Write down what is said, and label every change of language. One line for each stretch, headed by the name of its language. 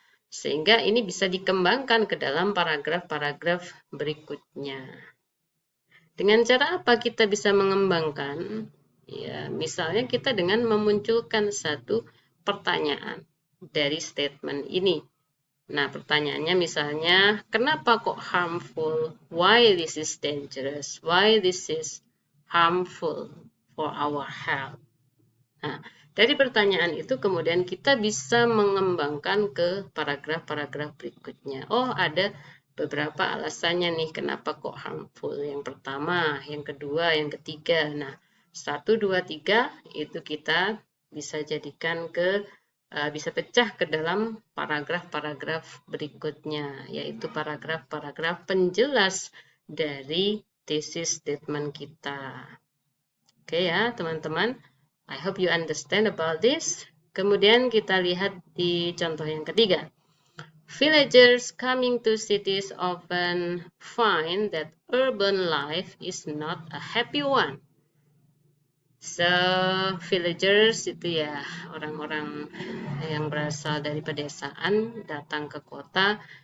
Indonesian: Sehingga ini bisa dikembangkan ke dalam paragraf-paragraf berikutnya. Dengan cara apa kita bisa mengembangkan? Ya, misalnya kita dengan memunculkan satu pertanyaan dari statement ini. Nah, pertanyaannya misalnya, kenapa kok harmful?
English: Why this is dangerous? Why this is harmful for our health?
Indonesian: Nah, dari pertanyaan itu kemudian kita bisa mengembangkan ke paragraf-paragraf berikutnya. Oh, ada beberapa alasannya nih kenapa kok harmful. Yang pertama, yang kedua, yang ketiga. Nah, 1, 2, 3 itu kita bisa jadikan bisa pecah ke dalam paragraf-paragraf berikutnya, yaitu paragraf-paragraf penjelas dari thesis statement kita. Oke ya, teman-teman.
English: I hope you understand about this.
Indonesian: Kemudian kita lihat di contoh yang ketiga.
English: Villagers coming to cities often find that urban life is not a happy one. So,
Indonesian: villagers itu ya orang-orang yang berasal dari pedesaan datang ke kota.